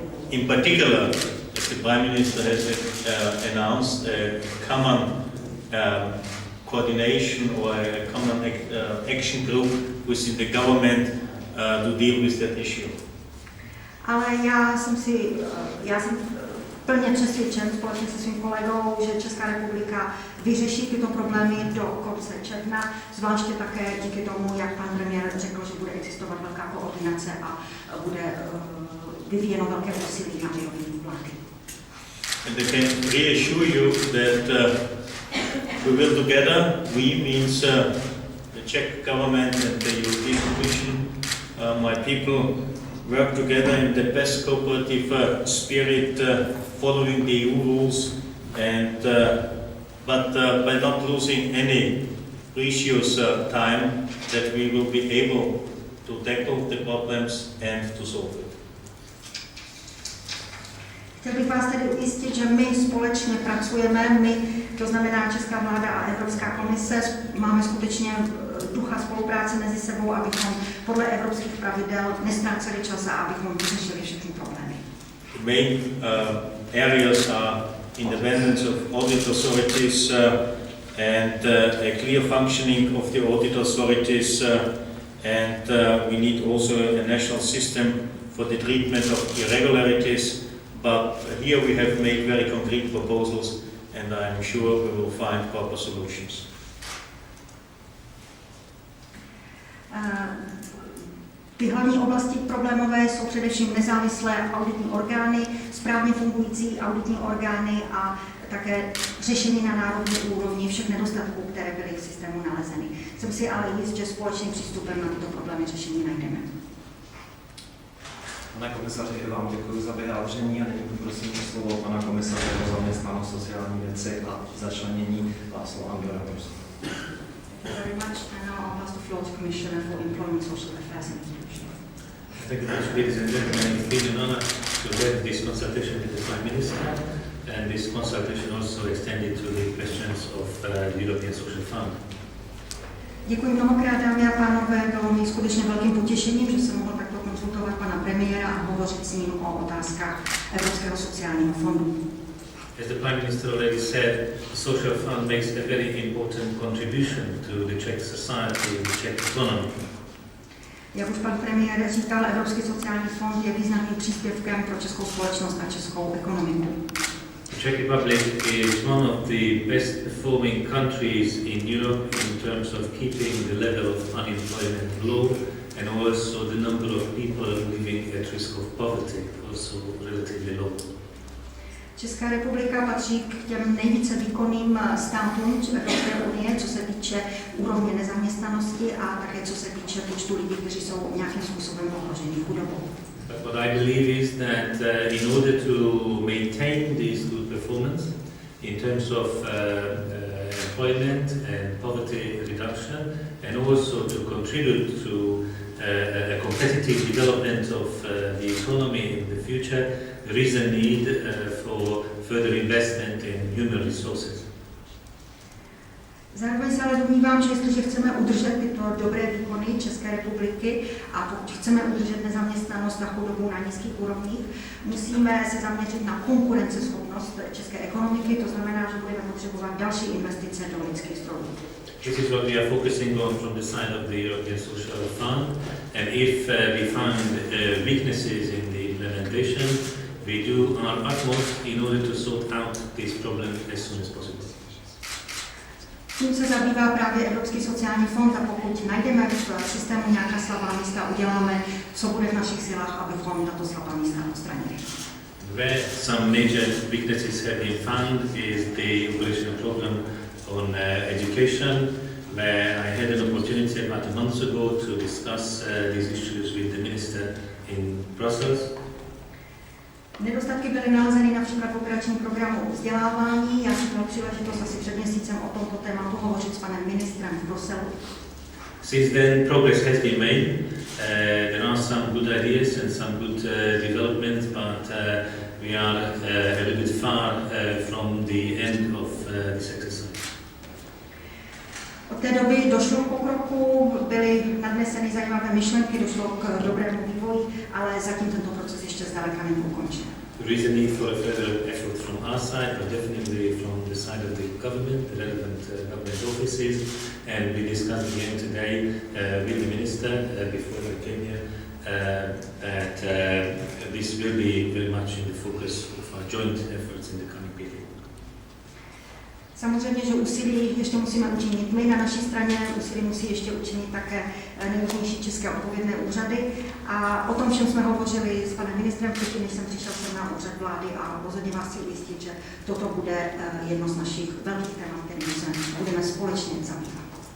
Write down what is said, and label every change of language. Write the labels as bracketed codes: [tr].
[en] In particular, as the Prime Minister has announced a common coordination or a common action group within the government to deal with that issue. [cs] Ale já jsem plně přesvědčen společně se svým kolegou, že Česká republika vyřeší tyto problémy do konce června, zvláště také díky tomu, jak pan premiér řekl, že bude existovat velká koordinace a bude vyvíjeno velké úsilí na vyrovnání vlády. [en] And I can reassure you that we will together, we means the Czech government and the European Commission, my people, work together in the best cooperative spirit, following the EU rules, and but by not losing any precious time, that we will be able to tackle the problems and to solve it. [cs] Chtěl bych vás tedy ujistit, že my společně pracujeme, to znamená Česká vláda a Evropská komise, máme skutečně ducha spolupráce mezi sebou, abychom podle evropských pravidel nestráceli čas a abychom vyřešili všechny problémy. [en] The main areas are independence of audit authorities and a clear functioning of the audit authorities and we need also a national system for the treatment of irregularities. But here we have made very concrete proposals and I'm sure we will find proper solutions. [cs] Ty hlavní oblasti problémové jsou především nezávislé auditní orgány, správně fungující auditní orgány a také řešení na národní úrovni všech nedostatků, které byly v systému nalezeny. Jsem si ale jist, že společným přístupem na tyto problémy řešení najdeme. Pane komisaři, vám děkuji za vyjádření a nyní poprosím o slovo pana komisaře pro zaměstnanost, sociální věci a začlenění László Andora. [en] Thank you very much, and now I'll pass the floor to Commissioner for Employment, Social Affairs and Inclusion. Thank you much, ladies and gentlemen. It's been an honor to have this consultation with the Prime Minister, and this consultation also extended to the questions of the European Social Fund. [cs] Děkuji mnohokrát, dámy a pánové, bylo mi skutečně velkým potěšením, že jsem mohl takto konzultovat pana premiéra a hovořit s ním o otázkách Evropského sociálního fondu. [en] As the Prime Minister already said, the Social Fund makes a very important contribution to the Czech society and the Czech economy. [cs] Jak už pan premiér říkal, Evropský sociální fond je významným příspěvkem pro českou společnost a českou ekonomiku. [en] The Czech Republic is one of the best performing countries in Europe in terms of keeping the level of unemployment low and also the number of people living at risk of poverty also relatively low. [cs] Česká republika patří k těm nejvíce výkonným státům Evropské unie, co se týče úrovně nezaměstnanosti a také co se týče počtu lidí, kteří jsou nějakým způsobem ohroženi chudobou. [en] But what I believe is that in order to maintain this good performance in terms of employment and poverty reduction and also to contribute to a competitive development of the economy in the future, there is a need for further investment in human resources. [cs] Zároveň se ale domnívám, že jestliže chceme udržet tyto dobré výkony České republiky a pokud chceme udržet nezaměstnanost a chudobu na nízkých úrovních, musíme se zaměřit na konkurenceschopnost české ekonomiky, to znamená, že budeme potřebovat další investice do lidských zdrojů. [en] This is what we are focusing on from the side of the European Social Fund, and if we find weaknesses in the implementation, we do our utmost in order to sort out this problem as soon as possible. [cs] Tím se zabývá právě Evropský sociální fond a pokud najdeme v systému nějaká slabá místa, uděláme, co bude v našich silách, abychom tato slabá místa odstranili. [en] Where some major weaknesses have been found is the operational program on education, where I had an opportunity about a month ago to discuss these issues with the minister in Brussels. [cs] Nedostatky byly nalezeny například v operačním programu vzdělávání. Já jsem měl příležitost asi před měsícem o tomto tématu hovořit s panem ministrem v Bruselu. [en] Since then, progress has been made. There are some good ideas and some good developments, but we are a little bit far from the end of this exercise. [cs] Od té doby došlo k pokroku, postupu byly nadneseny zajímavé myšlenky, došlo k dobrému vývoji, ale zatím tento proces ještě zdaleka není ukončen. [en] There is a need for a further effort from our side, but definitely from the side of the government, the relevant government offices, and we discussed again today with the minister before I came here that this will be very much in the focus of our joint efforts in the coming period. [cs] Samozřejmě, že úsilí ještě musíme učinit my na naší straně, úsilí musí ještě učinit také nejrůznější české odpovědné úřady a o tom všem jsme hovořili s panem ministrem, předtím, než jsem přišel sem na úřad vlády a rozhodně vás chci ujistit, že toto bude jedno z našich velkých témat, kterým se budeme společně zabývat.